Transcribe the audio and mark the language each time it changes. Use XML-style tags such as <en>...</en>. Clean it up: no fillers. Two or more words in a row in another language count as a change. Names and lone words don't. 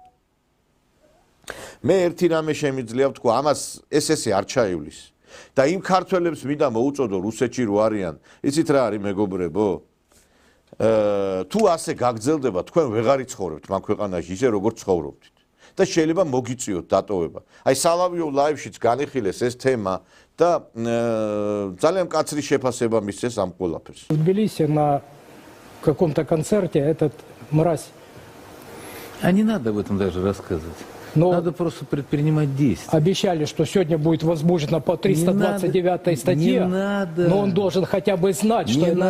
<ka>მე ერთი რამე შემიძლია ვთქვა, ამას ეს არ ჩაივლის და იმ ქართველებს მინდა მოუწოდო რუსეთში რო არიან, იცით რა არის მეგობრებო? თუ ასე გაგრძელდება, თქვენ ვეღარ იცხოვრებთ მაგ ქვეყანაში ისე როგორც ცხოვრობთ. და შეიძლება მოგიწიოთ დატოვება. აი სალავიო ლაივშიც განიხილეს ეს თემა და ძალიან მკაცრი შეფასება მისცეს ამ ყველაფერს.</ka> <ru>В Тбилиси на каком-то концерте этот мразь. А не надо об этом даже рассказывать. Надо просто предпринимать действия. Обещали, что сегодня будет возбуждено по 329 статье. Не надо. Но он должен хотя бы знать, что Не</ru>